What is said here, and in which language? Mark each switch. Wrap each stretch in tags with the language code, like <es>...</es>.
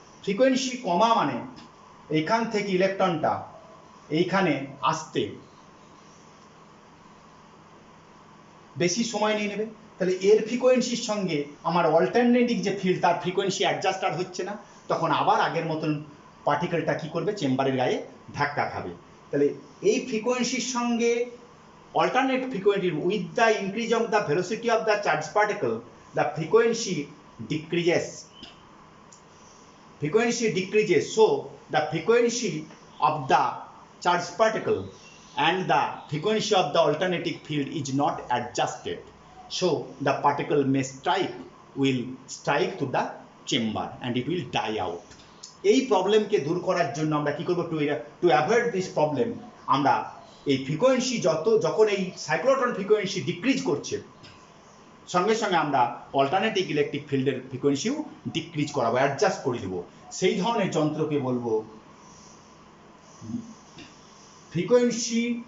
<bn>Frequency কমা মানে এইখান থেকে ইলেকট্রনটা এইখানে আসতে বেশি সময় নিয়ে নেবে, তাহলে এর ফ্রিকোয়েন্সির সঙ্গে আমার অল্টারনেটিভ যে ফিল্ড তার ফ্রিকোয়েন্সি অ্যাডজাস্ট আর হচ্ছে না, তখন আবার আগের মতন পার্টিকেলটা কি করবে, চেম্বারের গায়ে ধাক্কা খাবে। তাহলে এই ফ্রিকোয়েন্সির সঙ্গে alternate frequency,</bn> <en>With the increase of the velocity of the charge particle the frequency decreases, frequency decreases, so the frequency of the charged particle and the frequency of the alternating field is not adjusted, so the particle will strike to the chamber and it will die out.</en> <bn>এই প্রবলেমকে দূর করার জন্য আমরা কি করব,</bn> <en>to avoid this problem,</en> <bn>আমরা এই frequency যখন এই সাইক্লোট্রন ফ্রিকোয়েন্সি ডিক্রিজ করছে সঙ্গে সঙ্গে আমরা অল্টারনেটিভ ইলেকট্রিক ফিল্ডের ফ্রিকোয়েন্সিও ডিক্রিজ করাবো, অ্যাডজাস্ট করে দেবো। সেই ধরনের যন্ত্রকে বলবো ফ্রিকোয়েন্সি</bn>